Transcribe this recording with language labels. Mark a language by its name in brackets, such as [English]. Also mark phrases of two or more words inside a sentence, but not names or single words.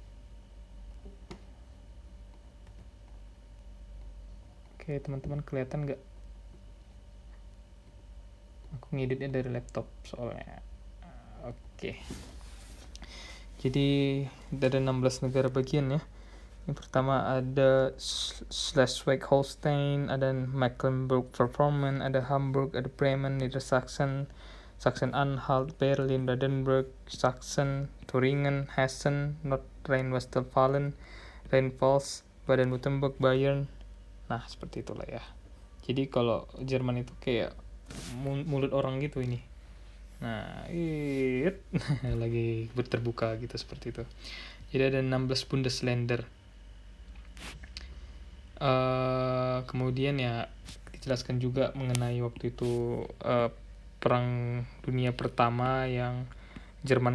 [Indonesian] Oke, teman-teman kelihatan nggak? Aku ngeditnya dari laptop soalnya. Oke. Jadi ada 16 negara bagian ya. Yang pertama ada Schleswig-Holstein, ada Mecklenburg-Vorpommern, ada Hamburg, ada Bremen, Niedersachsen, Sachsen-Anhalt, Berlin, Brandenburg, Sachsen, Thuringen, Hessen, North Rhine-Westphalia, Rheinland-Pfalz, Baden-Württemberg, Bayern. Nah, seperti itulah ya. Jadi kalau Jerman itu kayak mulut orang gitu ini. Nah, lagi terbuka gitu seperti itu. Jadi ada 16 Bundesländer. Kemudian ya dijelaskan juga mengenai waktu itu Perang Dunia Pertama yang Jerman